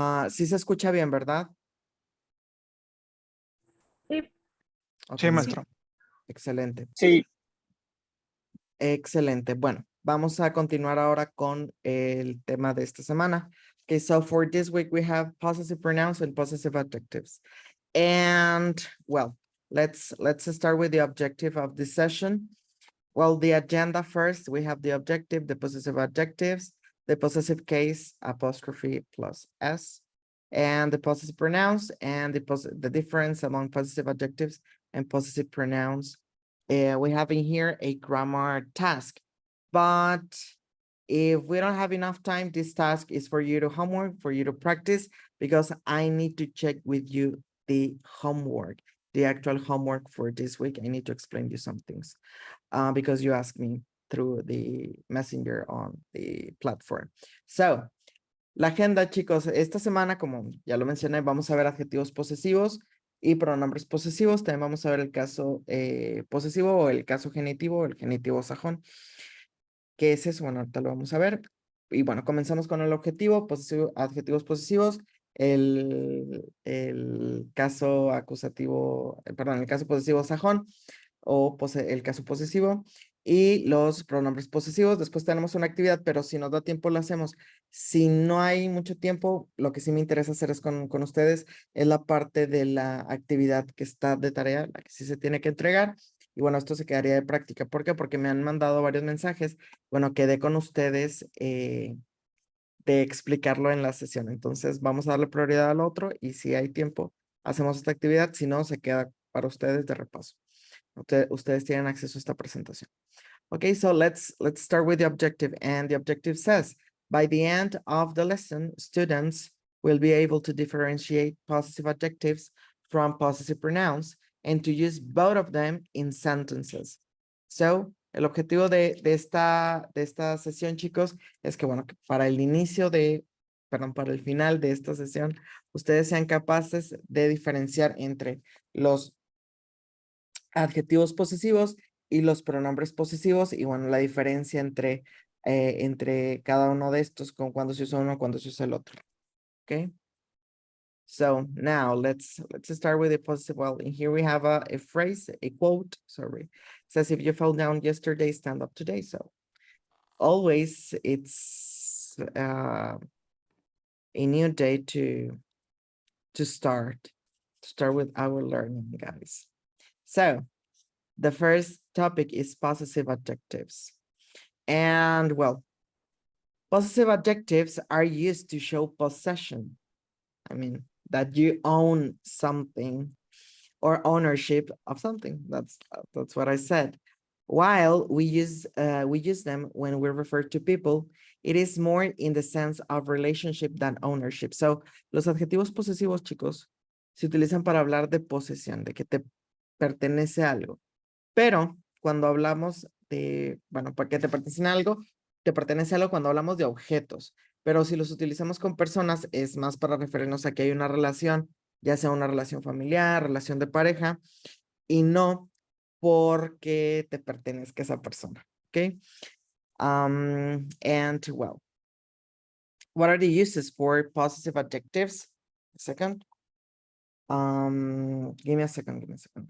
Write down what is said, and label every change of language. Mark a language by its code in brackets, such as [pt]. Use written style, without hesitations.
[es] Sí se escucha bien, ¿verdad? Sí. Ok, Sí, muy maestro. bien. Excelente. Sí. Excelente. Bueno, vamos a continuar ahora con el tema de esta semana. [en] Okay, so for this week we have possessive pronouns and possessive adjectives. And well, let's start with the objective of this session. Well, the agenda first, we have the objective, the possessive adjectives, the possessive case apostrophe plus S, and the possessive pronouns and the difference among possessive adjectives and possessive pronouns. We have in here a grammar task, but if we don't have enough time, this task is for you to homework, for you to practice, because I need to check with you the homework, the actual homework for this week. I need to explain you some things because you asked me through the messenger on the platform. [es] So, la agenda, chicos, esta semana, como ya lo mencioné, vamos a ver adjetivos posesivos y pronombres posesivos. También vamos a ver el caso posesivo o el caso genitivo, el genitivo sajón. ¿Qué es eso? Bueno, ahorita lo vamos a ver. Y bueno, comenzamos con el objetivo, adjetivos posesivos, el caso acusativo, perdón, el caso posesivo sajón o el caso posesivo y los pronombres posesivos. Después tenemos una actividad, pero si nos da tiempo lo hacemos. Si no hay mucho tiempo, lo que sí me interesa hacer es con ustedes, es la parte de la actividad que está de tarea, la que sí se tiene que entregar. Y bueno, esto se quedaría de práctica. ¿Por qué? Porque me han mandado varios mensajes. Bueno, quedé con ustedes de explicarlo en la sesión. Entonces, vamos a darle prioridad al otro y si hay tiempo, hacemos esta actividad. Si no, se queda para ustedes de repaso. Ustedes tienen acceso a esta presentación. [en] Okay, so let's start with the objective. And the objective says, by the end of the lesson, students will be able to differentiate possessive adjectives from possessive pronouns and to use both of them in sentences. [es] So, el objetivo de esta sesión, chicos, es que, bueno, que para el inicio para el final de esta sesión, ustedes sean capaces de diferenciar entre los adjetivos posesivos y los pronombres posesivos, y bueno, la diferencia entre cada uno de estos, con cuando se usa uno, cuando se usa el otro. [en] Okay. So now let's start with the possessive. Well, in here we have a phrase, a quote, sorry. It says, if you fell down yesterday, stand up today. So always it's a new day to start with our learning, guys. So the first topic is possessive adjectives. And well, possessive adjectives are used to show possession. I mean, that you own something or ownership of something. That's what I said. While we use them when we refer to people, it is more in the sense of relationship than ownership. [es] So, los adjetivos posesivos, chicos, se utilizan para hablar de posesión, de que te pertenece algo. Pero cuando hablamos de, bueno, para que te pertenece algo cuando hablamos de objetos. Pero si los utilizamos con personas, es más para referirnos a que hay una relación, ya sea una relación familiar, relación de pareja, y no porque te pertenezca esa persona. [en] Okay. And well, what are the uses for possessive adjectives? A second. Give me a second, please.